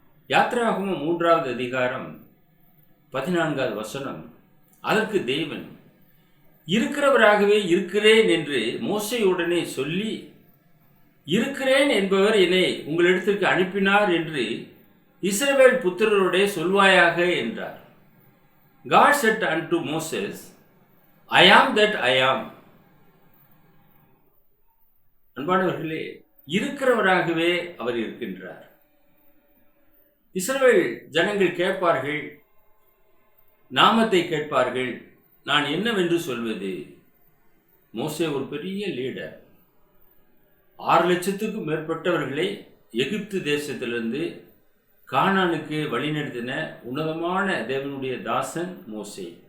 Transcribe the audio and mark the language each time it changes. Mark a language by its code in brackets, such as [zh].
[ta] யாத்திராகமம் 3வது அதிகாரம் 14வது வசனம், அதற்கு தேவன் இருக்கிறவராகவே இருக்கிறேன் என்று மோசேயுடனே சொல்லி, இருக்கிறேன் என்பவர் என்னை உங்களிடத்திற்கு அனுப்பினார் என்று இஸ்ரவேல் புத்திரருடைய சொல்வாயாக என்றார். [en] God said unto Moses, I am that I am. [ta] அன்பானவர்களே, இருக்கிறவராகவே அவர் இருக்கின்றார். இஸ்ரவேல் ஜனங்கள் கேட்பார்கள், நாமத்தை கேட்பார்கள், நான் என்னவென்று சொல்வது? மோசே ஒரு பெரிய லீடர். 6 லட்சத்துக்கும் மேற்பட்டவர்களை எகிப்து தேசத்திலிருந்து கானானுக்கு வழிநடத்தின உன்னதமான தேவனுடைய தாசன் மோசே.